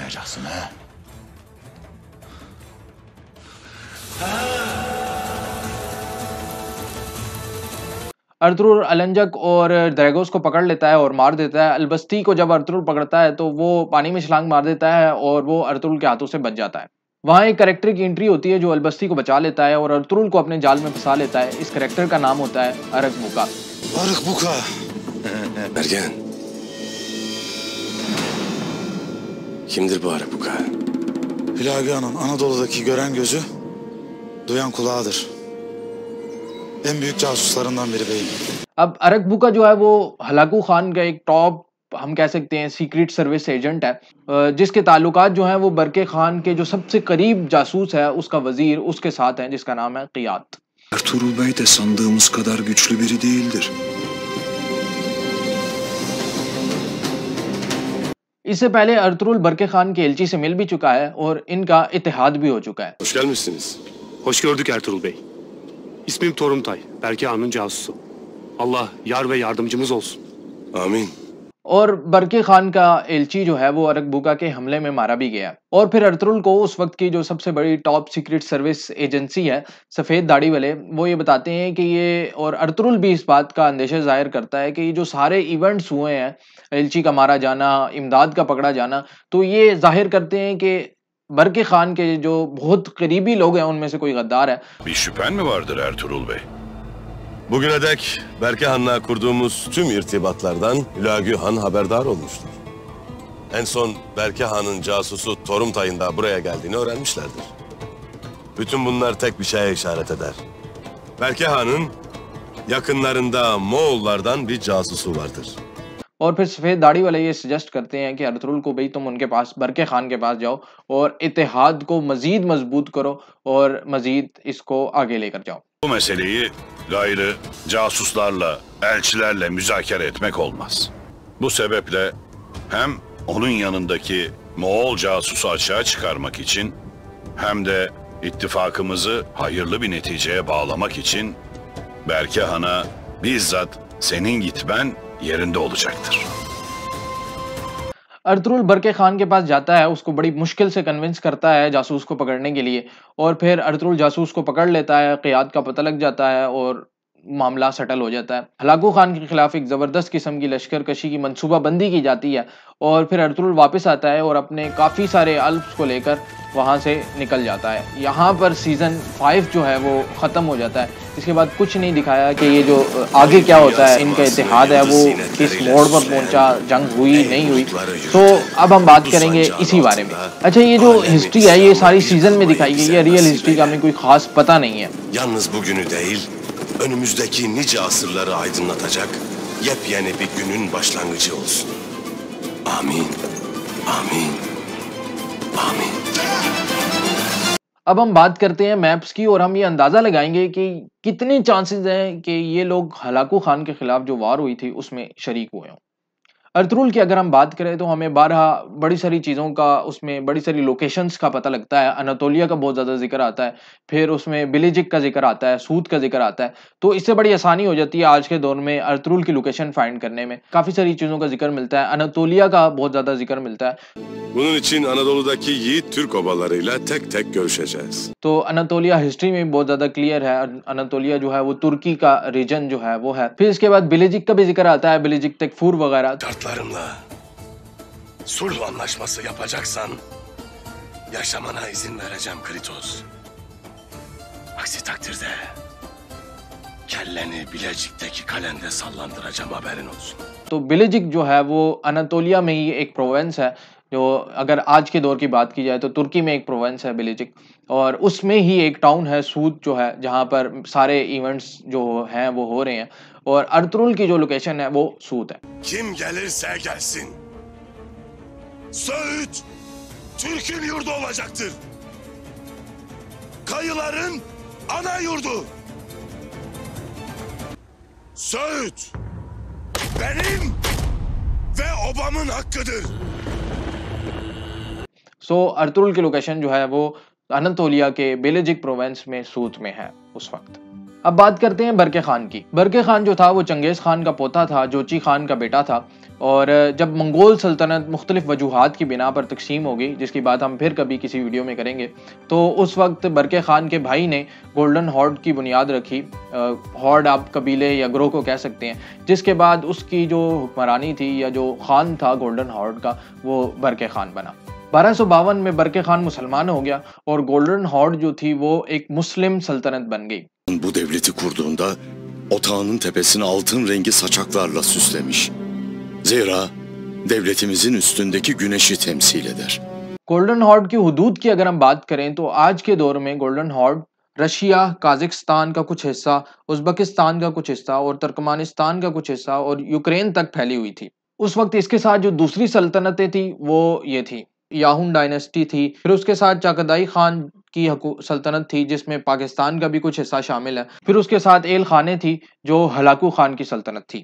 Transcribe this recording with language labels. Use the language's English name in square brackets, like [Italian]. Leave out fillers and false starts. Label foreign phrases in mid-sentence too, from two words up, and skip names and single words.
[Urdu] ارطرول الانجک اور ڈریگوس کو پکڑ لیتا ہے اور مار دیتا ہے. البستی کو جب ارطرول پکڑتا ہے تو وہ پانی میں چھلانگ مار دیتا ہے اور وہ ارطرول کے ہاتھوں سے بچ جاتا ہے. وہاں ایک کیریکٹر کی انٹری ہوتی ہے جو البستی کو بچا لیتا ہے اور ارطرول کو اپنے جال میں پھنسا لیتا ہے. اس کیریکٹر کا نام ہوتا ہے ارکبوکا. [Turkish] Arıkbuka. Ergen. Kimdir bu Arıkbuka? Hilal Ağa'nın Anadolu'daki gören gözü, duyan kulağıdır. En büyük casuslarından biri beyim. [Urdu] اب ارکبوکا جو ہے وہ ہلاکو خان کا ایک ٹاپ، ہم کہہ سکتے ہیں [English] secret service agent [Urdu] ہے، جس کے تعلقات جو ہیں وہ برقع خان کے جو سب سے قریب جاسوس ہے اس کا وزیر اس کے ساتھ ہے، جس کا نام ہے قیات. [Turkish] Ertuğrul Bey de sandığımız kadar güçlü biri değildir. [Urdu] اس سے پہلے ارطرول برقع خان کے ایلچی سے مل بھی چکا ہے اور ان کا اتحاد بھی ہو چکا ہے. [Turkish] Hoş gelmişsiniz. Hoş gördük Ertuğrul Bey. İsmim Torumtay, Berke Han'ın casusu. Allah yar ve yardımcımız olsun. Amin. [Urdu] اور برقع خان کا ایلچی جو ہے وہ ارکبوکا کے حملے میں مارا بھی گیا. اور پھر ارطرول کو اس وقت کی جو سب سے بڑی [English] top secret service agency [Urdu] ہے، سفید داڑھی والے، وہ یہ بتاتے ہیں کہ یہ، اور ارطرول بھی اس بات کا اندیشہ ظاہر کرتا ہے کہ یہ جو سارے ایونٹس ہوئے ہیں، ایلچی کا مارا جانا، امداد کا پکڑا جانا، تو یہ ظاہر کرتے ہیں کہ برقع خان کے جو بہت قریبی لوگ ہیں ان میں سے کوئی غدار ہے. [Turkish] Bir şüphen mi vardır Ertuğrul Bey? Bugüne dek Berke Han'la kurduğumuz tüm irtibatlardan Hülagü Han haberdar olmuştur. En son Berke Han'ın casusu Torumtay'ın da buraya geldiğini öğrenmişlerdir. Bütün bunlar tek bir şeye işaret eder. Berke Han'ın yakınlarında Moğollardan bir casusu vardır. [Urdu] اور پھر سفید داڑھی والے یہ سجیسٹ کرتے ہیں کہ ارطرول کو بھائی تم ان کے پاس، برقع خان کے پاس جاؤ اور اتحاد کو مزید مضبوط کرو اور مزید اس کو آگے لے کر جاؤ. [Turkish] Bu meseleyi gayrı casuslarla, elçilerle müzakere etmek olmaz. Bu sebeple hem onun yanındaki Moğol casusu açığa çıkarmak için hem de ittifakımızı hayırlı bir neticeye bağlamak için Berke Han'a bizzat senin gitmen yerinde olacaktır. [Urdu] ارطرول برقع خان کے پاس جاتا ہے، اس کو بڑی مشکل سے کنونس کرتا ہے جاسوس کو پکڑنے کے لیے، اور پھر ارطرول جاسوس کو پکڑ لیتا ہے، قیات کا پتا لگ جاتا ہے اور معاملہ سیٹل ہو جاتا ہے. ہلاکو خان کے خلاف ایک زبردست قسم کی لشکر کشی کی منصوبہ بندی کی جاتی ہے اور پھر ارطرول واپس آتا ہے اور اپنے کافی سارے الفس کو لے کر وہاں سے نکل جاتا ہے. یہاں پر سیزن 5 جو ہے وہ ختم ہو جاتا ہے۔ اس کے بعد کچھ نہیں دکھایا کہ یہ جو آگے کیا ہوتا ہے، ان کا اتحاد ہے وہ کس موڑ پر پہنچا، جنگ ہوئی نہیں ہوئی. تو اب ہم بات کریں گے اسی بارے میں۔ اچھا، یہ جو ہسٹری ہے یہ ساری سیزن میں دکھائی گئی ہے, [English] real history [Urdu] کا ہمیں کوئی خاص پتا نہیں ہے. [Turkish] Yalnız bugünü değil, önümüzdeki nice asırları aydınlatacak yepyeni bir günün başlangıcı olsun. Amin. Amin. Amin. [Urdu] اب ہم بات کرتے ہیں میپس کی اور ہم یہ اندازہ لگائیں گے کہ کتنے چانسز ہیں کہ یہ لوگ ہلاکو خان کے خلاف جو وار ہوئی تھی اس میں شریک ہوئے ہوں. ارطرول کی اگر ہم بات کریں تو ہمیں بارہا بڑی ساری چیزوں کا، اس میں بڑی ساری لوکیشنز کا پتا لگتا ہے. اناتولیا کا بہت زیادہ ذکر آتا ہے، پھر اس میں بلیجک کا ذکر آتا ہے، سود کا ذکر آتا ہے. تو اس سے بڑی آسانی ہو جاتی ہے آج کے دور میں ارطرول کی [English] location find [Urdu] کرنے میں. کافی ساری چیزوں کا ذکر ملتا ہے، اناتولیا کا بہت زیادہ ذکر ملتا ہے. [Turkish] Bunun için Anadolu'daki yiğit Türk obalarıyla tek tek görüşeceğiz. [Urdu] تو اناتولیا ہسٹری میں بہت زیادہ کلیئر ہے۔ اناتولیا جو ہے وہ ترکی کا ریجن جو ہے وہ ہے. پھر اس کے بعد بلیجک کا بھی ذکر آتا ہے، بلیجک تیکفور وغیرہ. [Turkish] Şartlarımla sulh anlaşması yapacaksan yaşamana izin vereceğim Kritos. Aksi takdirde kelleni Bilecik'teki kalende sallandıracağım, haberin olsun. [Urdu] تو بیلیجک جو ہے وہ اناتولیا میں ہی ایک پروونس ہے، جو اگر آج کے دور کی بات کی جائے تو ترکی میں ایک پروونس ہے بیلیجک، اور اس میں ہی ایک ٹاؤن ہے سوت جو ہے، جہاں پر سارے ایونٹس جو ہیں وہ ہو رہے ہیں، اور ارطرول کی جو لوکیشن ہے وہ سوت ہے۔ [Turkish] Kim gelirse gelsin, Söğüt Türk'ün yurdu olacaktır. Kayıların ana yurdu. Söğüt benim ve obamın hakkıdır. [Urdu] سو ارطرول کی لوکیشن جو ہے وہ اناتولیا کے بیلیجک پروونس میں سوت میں ہے اس وقت۔ اب بات کرتے ہیں برقع خان کی۔ برقع خان جو تھا وہ چنگیز خان کا پوتا تھا، جوچی خان کا بیٹا تھا، اور جب منگول سلطنت مختلف وجوہات کی بنا پر تقسیم ہو گئی، جس کی بات ہم پھر کبھی کسی ویڈیو میں کریں گے، تو اس وقت برقع خان کے بھائی نے گولڈن ہارڈ کی بنیاد رکھی۔ ہارڈ آپ قبیلے یا گروہ کو کہہ سکتے ہیں، جس کے بعد اس کی جو حکمرانی تھی یا جو خان تھا گولڈن ہارڈ کا، وہ برقع خان بنا۔ 1252 میں برقع خان مسلمان ہو گیا اور گولڈن ہارڈ جو تھی وہ ایک مسلم سلطنت بن گئی۔ [Turkish] Bu devleti kurduğunda otağının tepesini altın rengi saçaklarla süslemiş. Zira devletimizin üstündeki güneşi temsil eder. [Urdu] گولڈن ہارڈ کی حدود کی اگر ہم بات کریں تو آج کے دور میں گولڈن ہارڈ رشیا، قازقستان کا کچھ حصہ، ازبکستان کا کچھ حصہ اور ترکمانستان کا کچھ حصہ اور یوکرین تک پھیلی ہوئی تھی۔ اس وقت اس کے ساتھ جو دوسری سلطنتیں تھیں وہ یہ تھی، یاہون ڈائنسٹی تھی، پھر اس کے ساتھ چاگتائی خان کی سلطنت تھی جس میں پاکستان کا بھی کچھ حصہ شامل ہے، پھر اس کے ساتھ ایل خانے تھی جو ہلاکو خان کی سلطنت تھی۔